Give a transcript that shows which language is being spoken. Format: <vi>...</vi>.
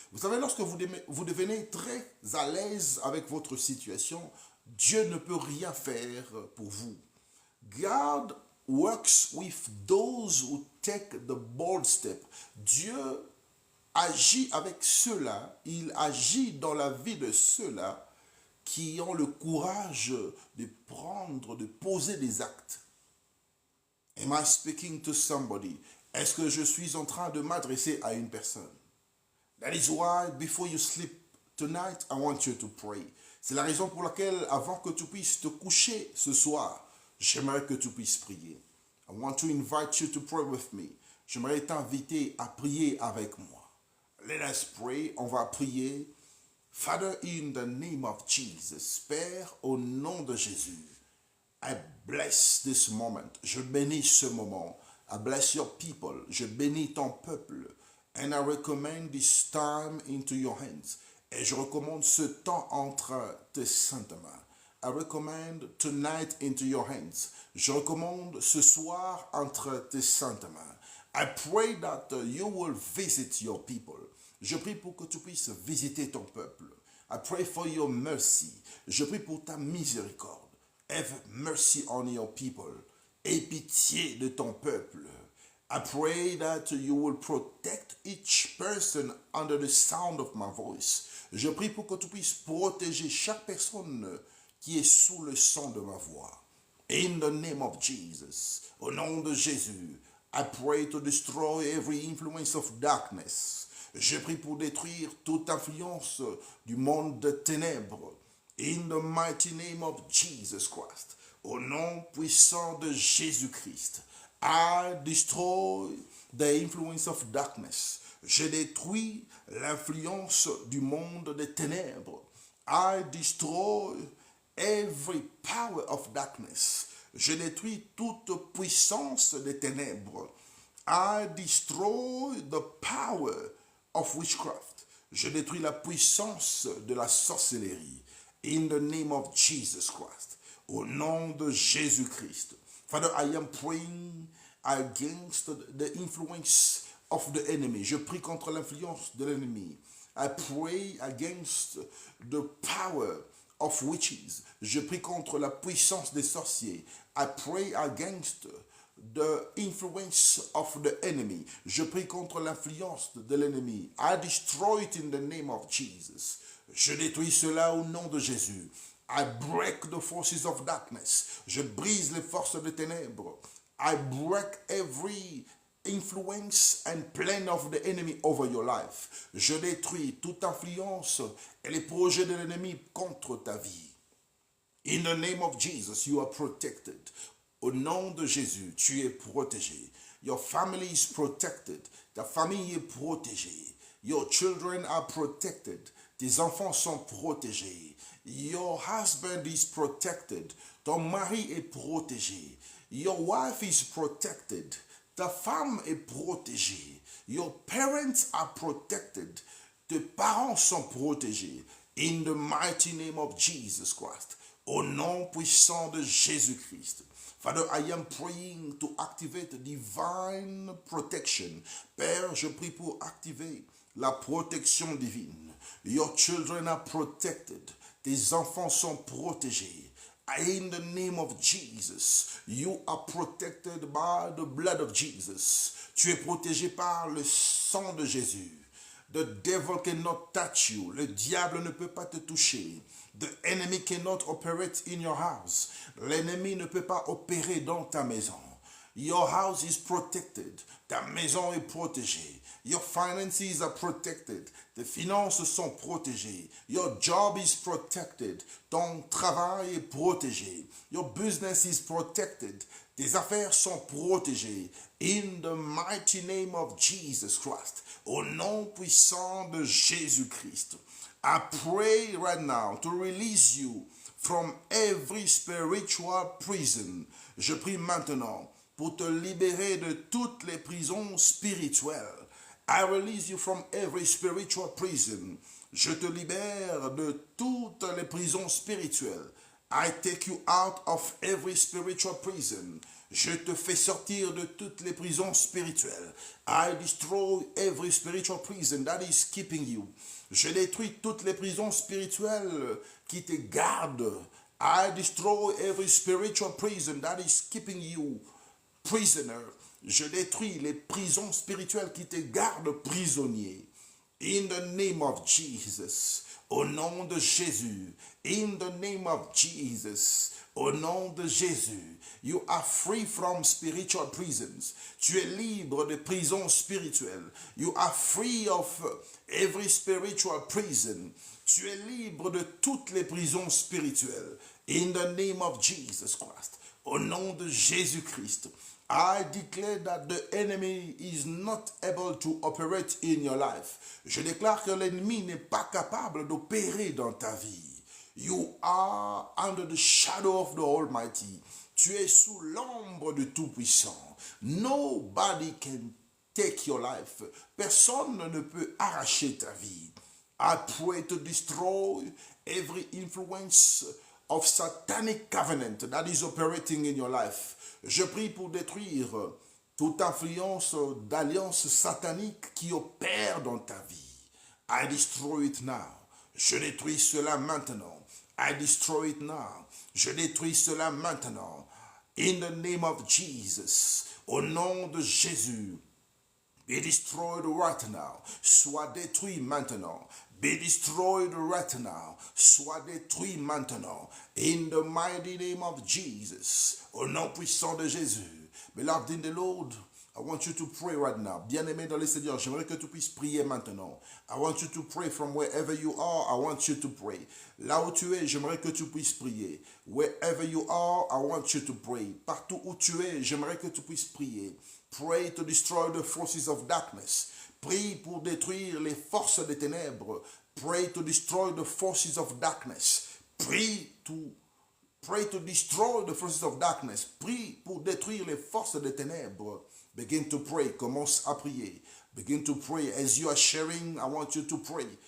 <fr>Vous savez, lorsque vous devenez très à l'aise avec votre situation, Dieu ne peut rien faire pour vous.</fr> <en>God works with those who take the bold step.</en> <fr>Dieu agit avec ceux-là, il agit dans la vie de ceux-là qui ont le courage de prendre, de poser des actes.</fr> <en>Am I speaking to somebody?</en> <fr>Est-ce que je suis en train de m'adresser à une personne?</fr> <en>That is why before you sleep tonight, I want you to pray.</en> <fr>C'est la raison pour laquelle avant que tu puisses te coucher ce soir, j'aimerais que tu puisses prier.</fr> <en>I want to invite you to pray with me.</en> <fr>J'aimerais t'inviter à prier avec moi.</fr> <en>Let us pray.</en> <fr>On va prier.</fr> <en>Father, in the name of Jesus,</en> <fr>Père, au nom de Jésus,</fr> <en>I bless this moment.</en> <fr>Je bénis ce moment.</fr> <en>I bless your people.</en> <fr>Je bénis ton peuple.</fr> <en>And I recommend this time into your hands.</en> <fr>Et je recommande ce temps entre tes saintes mains.</fr> <en>I recommend tonight into your hands.</en> <fr>Je recommande ce soir entre tes saintes mains.</fr> <en>I pray that you will visit your people.</en> <fr>Je prie pour que tu puisses visiter ton peuple.</fr> <en>I pray for your mercy.</en> <fr>Je prie pour ta miséricorde.</fr> <en>Have mercy on your people.</en> <fr>Aie pitié de ton peuple.</fr> <en>I pray that you will protect each person under the sound of my voice.</en> <fr>Je prie pour que tu puisses protéger chaque personne qui est sous le son de ma voix.</fr> <en>In the name of Jesus,</en> <fr>au nom de Jésus,</fr> <en>I pray to destroy every influence of darkness.</en> <fr>Je prie pour détruire toute influence du monde de ténèbres.</fr> <en>In the mighty name of Jesus Christ,</en> <fr>au nom puissant de Jésus-Christ,</fr> <en>I destroy the influence of darkness.</en> <fr>Je détruis l'influence du monde des ténèbres.</fr> <en>I destroy every power of darkness.</en> <fr>Je détruis toute puissance des ténèbres.</fr> <en>I destroy the power of witchcraft.</en> <fr>Je détruis la puissance de la sorcellerie.</fr> <en>In the name of Jesus Christ.</en> <fr>Au nom de Jésus-Christ.</fr> <en>Father, I am praying against the influence of the enemy.</en> <fr>Je prie contre l'influence de l'ennemi.</fr> <en>I pray against the power of witches.</en> <fr>Je prie contre la puissance des sorciers.</fr> <en>I pray against the influence of the enemy.</en> <fr>Je prie contre l'influence de l'ennemi.</fr> <en>I destroy it in the name of Jesus.</en> <fr>Je détruis cela au nom de Jésus.</fr> <en>I break the forces of darkness.</en> <fr>Je brise les forces des ténèbres.</fr> <en>I break every influence and plan of the enemy over your life.</en> <fr>Je détruis toute influence et les projets de l'ennemi contre ta vie.</fr> <en>In the name of Jesus, you are protected.</en> <fr>Au nom de Jésus, tu es protégé.</fr> <en>Your family is protected.</en> <fr>Ta famille est protégée.</fr> <en>Your children are protected.</en> <fr>Tes enfants sont protégés.</fr> <en>Your husband is protected.</en> <fr>Ton mari est protégé.</fr> <en>Your wife is protected.</en> <fr>Ta femme est protégée.</fr> <en>Your parents are protected.</en> <fr>Tes parents sont protégés.</fr> <en>In the mighty name of Jesus Christ.</en> <fr>Au nom puissant de Jésus-Christ.</fr> <en>Father, I am praying to activate divine protection.</en> <fr>Père, je prie pour activer la protection divine.</fr> <en>Your children are protected.</en> <fr>Tes enfants sont protégés.</fr> <en>In the name of Jesus, you are protected by the blood of Jesus.</en> <fr>Tu es protégé par le sang de Jésus.</fr> <en>The devil cannot touch you.</en> <fr>Le diable ne peut pas te toucher.</fr> <en>The enemy cannot operate in your house.</en> <fr>L'ennemi ne peut pas opérer dans ta maison.</fr> <en>Your house is protected.</en> <fr>Ta maison est protégée.</fr> <en>Your finances are protected.</en> <fr>Tes finances sont protégées.</fr> <en>Your job is protected.</en> <fr>Ton travail est protégé.</fr> <en>Your business is protected.</en> <fr>Tes affaires sont protégées.</fr> <en>In the mighty name of Jesus Christ.</en> <fr>Au nom puissant de Jésus-Christ.</fr> <en>I pray right now to release you from every spiritual prison.</en> <fr>Je prie maintenant pour te libérer de toutes les prisons spirituelles.</fr> <en>I release you from every spiritual prison.</en> <fr>Je te libère de toutes les prisons spirituelles.</fr> <en>I take you out of every spiritual prison.</en> <fr>Je te fais sortir de toutes les prisons spirituelles.</fr> <en>I destroy every spiritual prison that is keeping you.</en> <fr>Je détruis toutes les prisons spirituelles qui te gardent.</fr> <en>I destroy every spiritual prison that is keeping you prisoner.</en> <fr>Je détruis les prisons spirituelles qui te gardent prisonnier.</fr> <en>In the name of Jesus.</en> <fr>Au nom de Jésus.</fr> <en>In the name of Jesus.</en> <fr>Au nom de Jésus.</fr> <en>You are free from spiritual prisons.</en> <fr>Tu es libre de prisons spirituelles.</fr> <en>You are free of every spiritual prison.</en> <fr>Tu es libre de toutes les prisons spirituelles.</fr> <en>In the name of Jesus Christ.</en> <fr>Au nom de Jésus-Christ.</fr> <en>I declare that the enemy is not able to operate in your life.</en> <fr>Je déclare que l'ennemi n'est pas capable d'opérer dans ta vie.</fr> <en>You are under the shadow of the Almighty.</en> <fr>Tu es sous l'ombre du Tout-Puissant.</fr> <en>Nobody can take your life.</en> <fr>Personne ne peut arracher ta vie.</fr> <en>I pray to destroy every influence of satanic covenant that is operating in your life.</en> <fr>Je prie pour détruire toute influence d'alliance satanique qui opère dans ta vie.</fr> <en>I destroy it now.</en> <fr>Je détruis cela maintenant.</fr> <en>I destroy it now.</en> <fr>Je détruis cela maintenant.</fr> <en>In the name of Jesus.</en> <fr>Au nom de Jésus.</fr> <en>Be destroyed right now.</en> <fr>Sois détruit maintenant.</fr> <en>Be destroyed right now.</en> <fr>Sois détruit maintenant.</fr> <en>In the mighty name of Jesus.</en> <fr>Au nom puissant de Jésus.</fr> <en>Beloved in the Lord, I want you to pray right now.</en> <fr>Bien-aimé dans le Seigneur, j'aimerais que tu puisses prier maintenant.</fr> <en>I want you to pray from wherever you are. I want you to pray.</en> <fr>Là où tu es, j'aimerais que tu puisses prier.</fr> <en>Wherever you are, I want you to pray.</en> <fr>Partout où tu es, j'aimerais que tu puisses prier.</fr> <en>Pray to destroy the forces of darkness.</en> <fr>Prie pour détruire les forces des ténèbres.</fr> <en>Pray to destroy the forces of darkness. Prie to destroy the forces of darkness.</en> <fr>Prie pour détruire les forces des ténèbres.</fr> <en>Begin to pray.</en> <fr>Commence à prier.</fr> <en>Begin to pray. As you are sharing, I want you to pray.</en>